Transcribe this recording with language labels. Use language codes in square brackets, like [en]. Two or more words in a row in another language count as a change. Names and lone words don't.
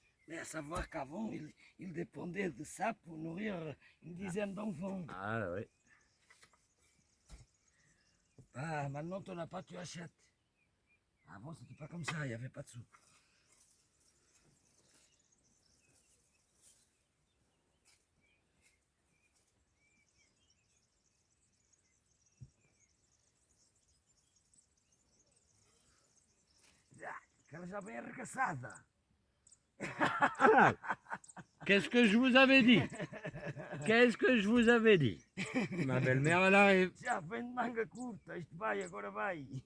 [fr] Mais à savoir qu'avant, il dépendait de ça pour nourrir une dizaine d'enfants. Ah oui. Ah, maintenant, tu n'as pas, tu achètes. Avant, c'était pas comme ça, il n'y avait pas de sous. [pt] Ela já vem arregaçada. [fr] Ah, qu'est-ce que je vous avais dit? Qu'est-ce que je vous avais dit? Ma belle-mère, elle arrive. [pt] Já vem de manga curta, isto vai, agora vai.